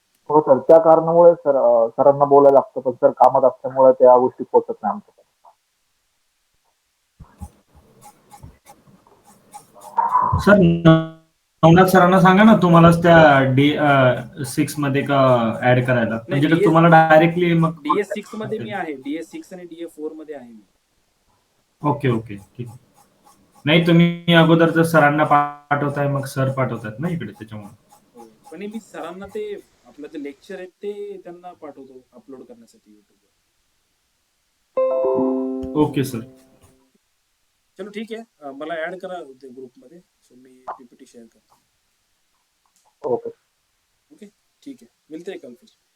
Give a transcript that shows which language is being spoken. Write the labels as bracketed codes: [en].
[mr] हो सर, त्या कारणामुळे सर सरांना बोलायला लागतं, पण सर कामात असल्यामुळे त्या गोष्टी पोहोचत नाही आमच्याकडे. सर नवनाथ सरांना सांगा ना तुम्हालाच त्या D6 मध्ये का ऍड करायला, नाही, म्हणजे DS तुम्हाला डायरेक्टली मग DS6 मध्ये मी आहे, DS6 आणि DA4 मध्ये आहे मी. ओके ओके ठीक आहे. नाही तुम्ही अगोदर जर सरांना पाठवताय मग सर पाठवतात ना इकडे, त्याच्यामुळे. हो, पण मी सरांना ते आपलं जे लेक्चर आहे ते त्यांना पाठवतो अपलोड करण्यासाठी युट्यूबवर. [en] Okay sir. [mr] चलो ठीक आहे, मला ऍड करा ते ग्रुपमध्ये. सो मी पीपीटी शेअर करतो. [en] Okay. [hi] ओके, ठीक है, मिलते हैं कल फिर.